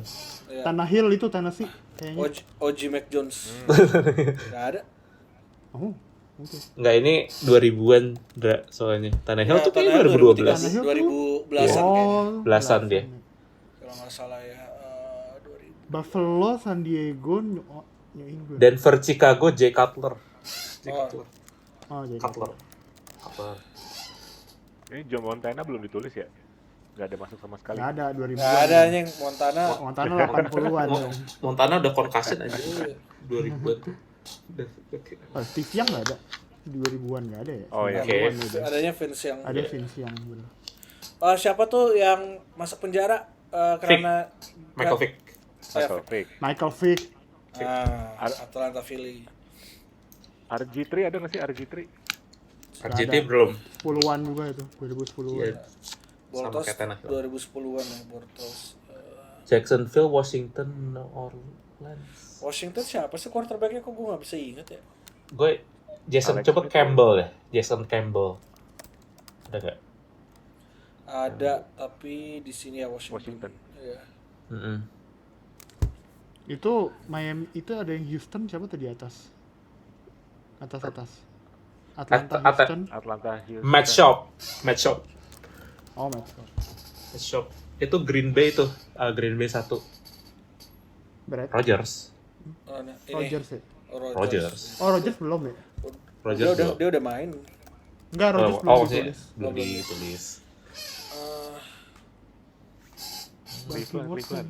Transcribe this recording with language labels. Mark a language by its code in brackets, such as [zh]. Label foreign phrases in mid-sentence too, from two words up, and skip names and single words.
[id] Iya. Tannehill itu Tennessee kayaknya. OG Mac Jones. Nggak ada. Oh, oke. Enggak, ini 2000-an soalnya. Tannehill Ya, tuh kayaknya Tannehill 2012. 2010-an kayaknya. Belasan dia. Kalau nggak salah ya. 2000. Buffalo, San Diego, New England. Denver, Chicago, Jay Cutler. Oh, jadi. Cutler. Ini John Montana belum ditulis ya? Nggak ada masuk sama sekali. Nggak ada 2000. Nggak ada anjing Montana. Montana 80-an dong. Montana udah concussion aja 2000-an tuh. Oh, Steve Young nggak ada. 2000-an nggak ada ya? Oh, iya. 90-an Oke. udah. Adanya Vince yang. Ada Vince Young bener. Siapa tuh yang masuk penjara karena Michael Vick. Michael Vick. Michael Vick. Atlanta Philly. RG3 ada nggak sih RG3? RJT ada. belum. 10-an juga itu, 2010-an. Iya. Sama Bortles kayak Tannehill. 2010-an ya Bortles. Jacksonville, Washington, New Orleans. Washington siapa sih quarterbacknya, kok gue nggak bisa inget ya? Gue Jason Alex coba Smith. Campbell deh. Jason Campbell. Ada gak? Ada, tapi di sini ya Washington. Iya. Itu Miami, itu ada yang Houston siapa tuh di atas? Atas. Atlanta, Houston. Atlanta Houston. Matt Schaub. Oh, Matt Scott. Matt Schaub. Itu Green Bay tuh. Green Bay 1. Brett. Rogers. Oh, nah, ini. Rogers ya? Rogers. Oh, Rogers belum ya? Rogers belum. Dia udah main. Enggak, Rogers belum maksudnya ditulis. belum ditulis. Cleveland.